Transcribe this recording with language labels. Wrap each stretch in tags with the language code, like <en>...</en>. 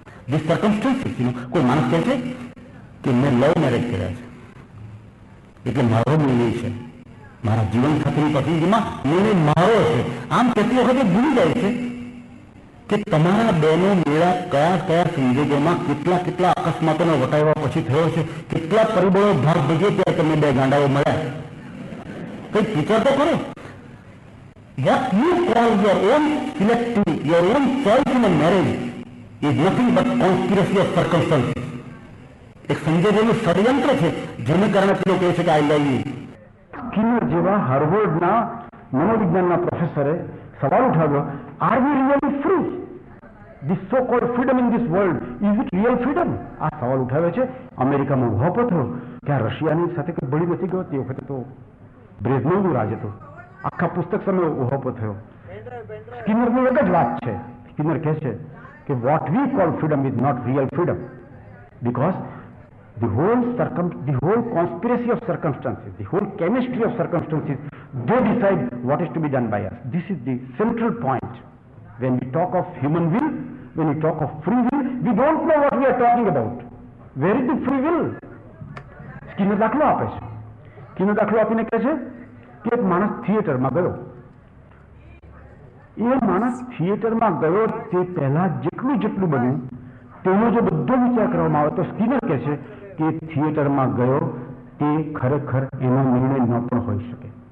<gu>જે સર્કમસ્ટન્સીસ, કોઈ માણસ કહે છે કે મેં લવ મેરેજ કર્યા છે એટલે મારો નિર્ણય છે, મારા જીવન સાથેની પસંદગીમાં નિર્ણય મારો છે. આમ કેટલી વખતે ભૂલી જાય છે કે તમારા બેનો મેળા કયા કયા સંજોગોમાં કેટલા અકસ્માતોના વટાવ્યા પછી થયો છે, કેટલા પરિબળો ભાગ ભજવે ત્યારે તમને બે ગાંડાઓ મળ્યા. કઈ વિચાર તો કરો.</gu> <en>What you call your own selecting, your own choice in a marriage is nothing but conspiracy of circumstances.</en> <gu>એક સંજોગોનું ષડયંત્ર છે જેને કારણે પેલો કહે છે કે</gu> <en>I love you.</en> <gu>સ્કિનર જેવા હાર્વર્ડના મનોવિજ્ઞાનના પ્રોફેસરે સવાલ ઉઠાવ્યો,</gu> <en>Are we really free? This so called freedom in this world, is it real freedom?</en> <gu>આ સવાલ ઉઠાવે છે. અમેરિકામાં ઉહાપો થયો કે આ રશિયાની સાથે કોઈ બળી નથી ગયો. તે વખતે તો બ્રેઝનેવનું રાજ હતું. આખા પુસ્તક સમય ઉહાપો થયો. સ્કિનરનું એક જ વાત છે. સ્કિનર કહે છે કે</gu> <en>What we call freedom is not real freedom, because the whole conspiracy of circumstances, the whole chemistry of circumstances, they decide what is to be done by us. This is the central point. When we talk of human will, when we talk of free will, we don't know what we are talking about. Where is the free will?</en> <gu>Skinner દાખલો આપે છે. Skinner દાખલો આપીને કહે છે કે એક માણસ થિયેટરમાં ગયો. એ માણસ થિયેટરમાં ગયો તે પહેલા જેટલું બન્યું તેનો જો બધો વિચાર કરવામાં આવે તો સ્કિનર કહે છે કે થિયેટરમાં ગયો તે ખરેખર એનો નિર્ણય ન પણ હોઈ શકે.</gu>